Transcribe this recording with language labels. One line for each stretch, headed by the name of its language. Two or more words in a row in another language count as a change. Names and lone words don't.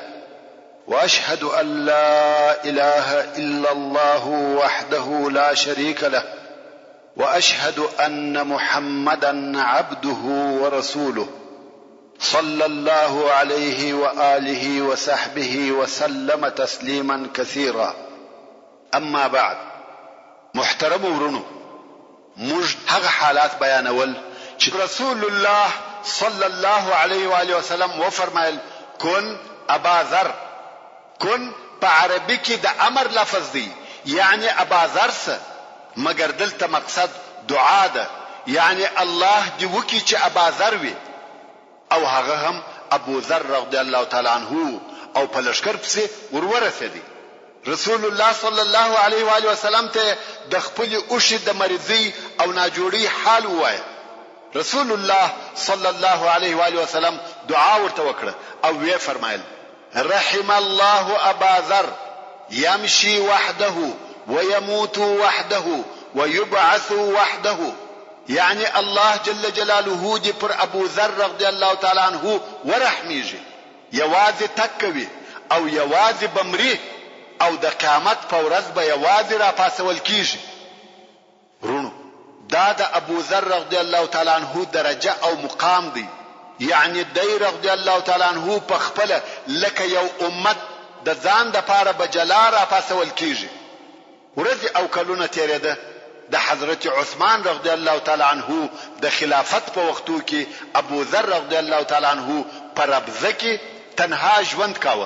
Arabic: وأشهد أن لا إله إلا الله وحده لا شريك له وأشهد أن محمدا عبده ورسوله صلى الله عليه وآله وصحبه وسلم تسليما كثيرا. أما بعد،
Pashto: محترم ورونو، موږ هغه حالات بیانول چې رسول الله
Arabic: صلى الله عليه وآله وسلم
Pashto: وفرمایل
Arabic: كن أبا ذر.
Pashto: كن په عربي کې د امر لفظ دی، یعنی ابا ذر سه، مگر دلته مقصد دعا ده، یعنی الله دی وکي چې ابا ذر وي، او هغه هم ابو ذر
Arabic: رضی الله تعالی عنه
Pashto: او په لشکر پسې ورورسېدی. رسول الله
Arabic: صلی الله علیه و آله وسلم
Pashto: ته د خپل اوښې د مریضۍ او ناجوړۍ حال ووایه. رسول الله
Arabic: صلی الله علیه و آله وسلم
Pashto: دعا ورته وکړه او وی فرمایل:
Arabic: رحم الله أبا ذر يمشي وحده ويموت وحده ويبعث وحده.
Pashto: يعني
Arabic: الله جل جلاله
Pashto: دي پر ابو ذر
Arabic: رضي الله تعالى عنه
Pashto: ورحميږي، یوازې تکوي او یوازې بمري او د قیامت په ورځ به یوازې را پاسول کیږي. ورونو، دا د ابو ذر
Arabic: رضي الله تعالى عنه
Pashto: درجه او مقام دی، یعنی دی
Arabic: رضی الله تعالی عنہ
Pashto: په خپل لکه یو امت د ځان د پاره بجلا را پاسول کیږي. ورځ او کلونه تیرېده د حضرت عثمان
Arabic: رضی الله تعالی عنہ
Pashto: د خلافت په وختو کې ابو ذر
Arabic: رضی الله تعالی عنہ
Pashto: په ربزه کې تنها ژوند کاوه.